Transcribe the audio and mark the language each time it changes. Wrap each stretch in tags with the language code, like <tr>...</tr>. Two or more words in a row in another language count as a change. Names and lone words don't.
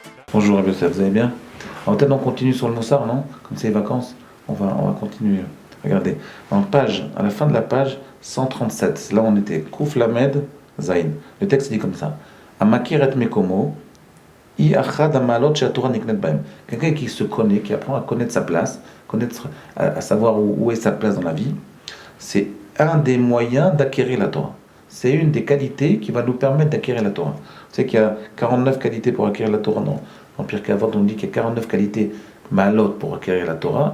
<fr>Bonjour Rabbi Yosef, vous allez bien? Alors peut-être on continue sur le Moussard, non? Comme c'est les vacances, on va continuer. Regardez, à la fin de la page 137, là on était</fr> <he>קוף למד זין.</he> <fr>Le texte dit comme ça.</fr> <he>המכיר את מקומו, היא אחד המעלות שהתורה נקנית בהם.</he> <fr>Quelqu'un qui se connaît, qui apprend à connaître sa place, à savoir où est sa place dans la vie, c'est un des moyens d'acquérir la Torah. C'est une des qualités qui va nous permettre d'acquérir la Torah. Vous savez qu'il y a 49 qualités pour acquérir la Torah dans Pirkei Avot, on dit qu'il y a 49 qualités malot pour acquérir la Torah.</fr>